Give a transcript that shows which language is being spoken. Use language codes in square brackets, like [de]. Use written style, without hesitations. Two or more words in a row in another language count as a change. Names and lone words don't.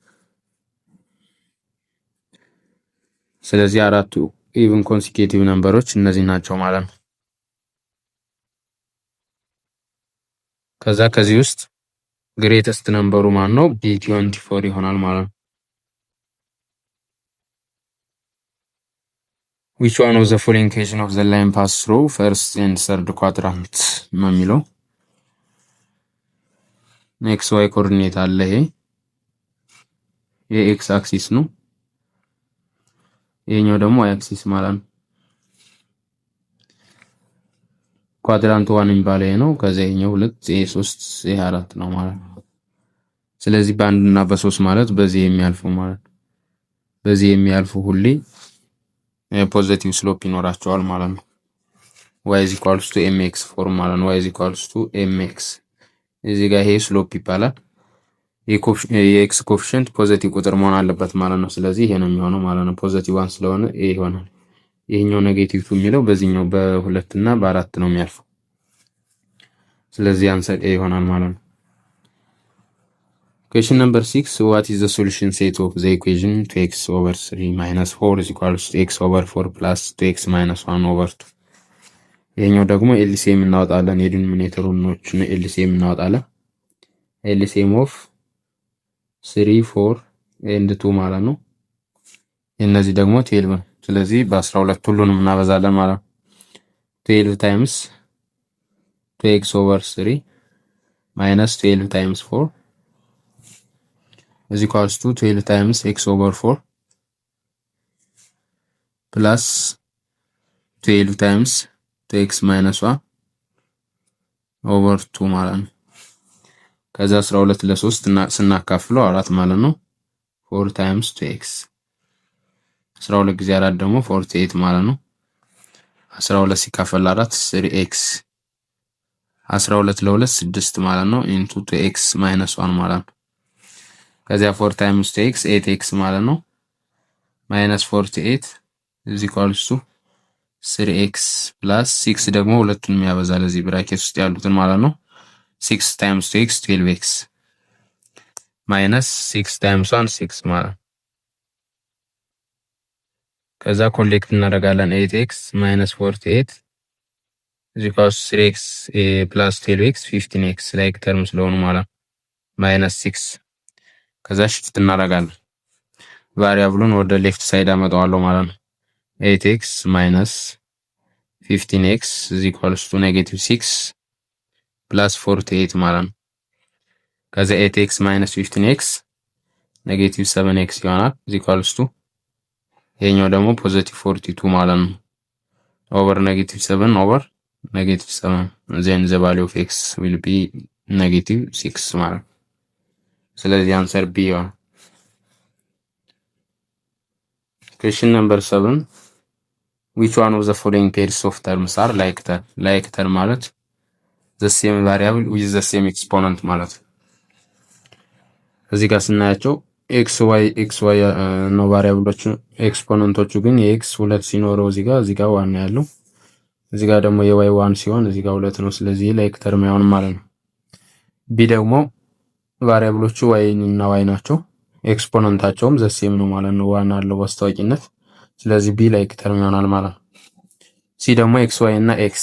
[am] ስለዚህ አራቱ [en] even consecutive numbers [am] እነዚህ ናቸው ማለት ነው ከዛ ከዚህ ውስጥ [en] greatest number [am] ማን ነው b24 ይሆናል ማለት ነው [en] which one of the following equation of the line pass through first and third quadrant [am] ነው የሚለው xy ኮኦርዲኔት አለ ይሄ የx አክሲስ ነው ይሄኛው ደግሞ y አክሲስ ማለት ነው ኳድራንት 1 የሚባለው ይሄ ነው ከዚህኛው 2 3 4 ነው ማለት ነው ስለዚህ በአንድ እና በ3 ማለት በዚህ የሚያልፉ ማለት በዚህ የሚያልፉ ሁሌ [en] positive slope [am] ይኖራቸዋል ማለት ነው [en] y is equals to mx [am] ፎርም ማለት ነው [en] y is equals to mx [am] እዚህ ጋር ይሄ ስሎፕ ይባላል የx ኮኤፊሺየንት ፖዚቲቭ ቁጥር መሆን አለበት ማለት ነው ስለዚህ ይሄ ነው የሚሆነው ማለት ነው ፖዚቲቭ 1 ስለሆነ ይሄ ይሆናል ይሄኛው ኔጌቲቭ 2 የሚለው በዚህኛው በ2 እና በ4 ነው የሚያልፈው ስለዚህ [en] answer A [am] ይሆናል ማለት ነው። [en] Question number 6. What is the solution set of the equation 2x over 3 minus 4 is equals to x over 4 plus 2x minus 1 over 2? [am] ይሄኛው ደግሞ ኤልሲኤም እናወጣለን። የዲኖሚኔተሮችን ኤልሲኤም እናወጣለን። [en] LCM of 3 4 and 2 [am] ማለት ነው። እነዚህ ደግሞ 12 ነው። ስለዚህ በ12 ሁሉንም እናበዛለን ማለት ነው። [en] 12 times 2x over 3 minus 12 times 4 is equals to 12 times x over 4 plus 12 times 2x minus 1 over 2 [am] ማለት ነው። ከዛ 12 ለ3 ስናካፍለው 4 ማለት ነው። [en] 4 times 2x [am] 12 ጊዜ 4 ደግሞ 48 ማለት ነው። 12 ሲካፈል 4 3x 12 ለ2 6 ማለት ነው [en] into 2x minus 1 [am] ማለት ነው። ከዚያ [en] 4 times 2x 8x [am] ማለት ነው [en] minus 48 is equals to 3x plus 6 [am] ደግሞ ሁለቱንም ያበዛል እዚህ ብራኬት ውስጥ ያሉትን ማለት ነው። [en] 6 times 2x 12x minus 6 times 1 6 [am] ማለት ነው። ከዛ ኮሌክት እናደርጋለን [en] 8x minus 48 is equals to 3x plus 12x 15x like term [am] ስለሆኑ ማለት [en] minus 6 [am] ከዛ ሽፍት እናደርጋለን። ቫሪያብሉን ወደ [en] left side [am] አመጣዋለሁ ማለት ነው። [en] 8x minus 15x is equals to negative 6 plus 48 [am] ማለት ነው። ከዛ [en] 8x minus 15x negative 7x [am] ይሆናል [en] is equals to [am] ይሄኛው ደግሞ ፖዚቲቭ 42 ማለት ነው። [en] over negative 7 over negative 7 then the value of x will be negative 6 [am] ማለት ነው። ስለዚህ [en] answer B [am] ይሆናል። [en] Question number 7. Which one of the following pairs of terms are like term? Like term [am] ማለት [en] the same variable with the same exponent [am] ማለት እዚህ ጋር ስናያቸው xy ነው ቫሪያብሎቹ። ኤክስፖነንቶቹ ግን የx 2 ሲኖረው እዚህ ጋር 1 ያለው እዚህ ጋር ደግሞ የy 1 ሲሆን እዚህ ጋር 2 ነው። ስለዚህ [en] like term [am] ያውን ማለት ነው። ቢ ደግሞ ቫሪያብሎቹ y እና y ናቸው። ኤክስፖነንታቸውም ዘሴም ነው ማለት ነው። ዋን አለው በአስተዋቂነት። ስለዚህ ቢ [en] like term [am] ይሆናል ማለት ነው። ሲ ደግሞ xy እና